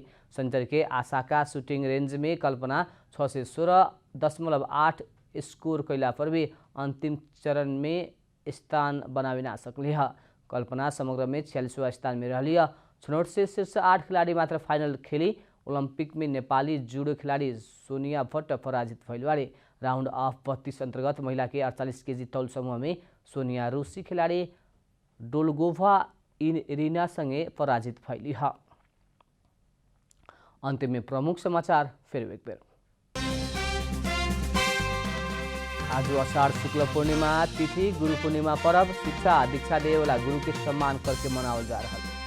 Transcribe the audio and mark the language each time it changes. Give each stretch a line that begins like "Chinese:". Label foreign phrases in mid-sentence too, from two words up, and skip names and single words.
Bhojpuri: शनिचर के आसाका शूटिंग रेंज में कल्पना 616.8 स्कोर कैला पर भी अंतिम चरण में स्थान बनावे ना सकली है। कल्पना समग्र में 46वां स्थान में रहली है। छनौट से शीर्ष 8 खिलाड़ी मात्र फाइनल खेली। ओलंपिक में नेपाली जुडो खिलाड़ी सोनिया भट्ट पराजित भइल बाड़ी। राउंड अफ 32 अंतर्गत महिला के 48 केजी तौल समूह में सोनिया रूसी खिलाड़ी डोल्गोभा इरिना संगे पराजित भइली है। अंत में प्रमुख समाचार फिर एक बेर। आज आषाढ़ शुक्ल पूर्णिमा तिथि गुरु पूर्णिमा पर्व शिक्षा दीक्षा दे वाला गुरु के सम्मान करके मनावल जा रहा है।